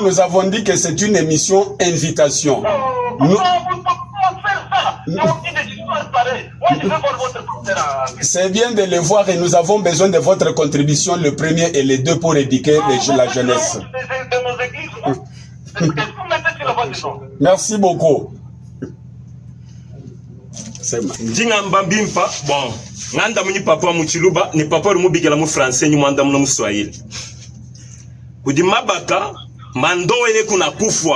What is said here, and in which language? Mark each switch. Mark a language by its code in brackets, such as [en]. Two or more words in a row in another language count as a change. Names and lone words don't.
[fr] Nous avons dit que c'est une émission invitation. C'est bien de le voir et nous avons besoin de votre contribution, le premier et les deux, pour éduquer la jeunesse. Merci beaucoup. [lua] Njinga mbambimpa bon nganda muni papa muchiluba ni papa rumubigela mu français ni mwanda mu Swahili kudi mabaka mando ele kuna kufwa.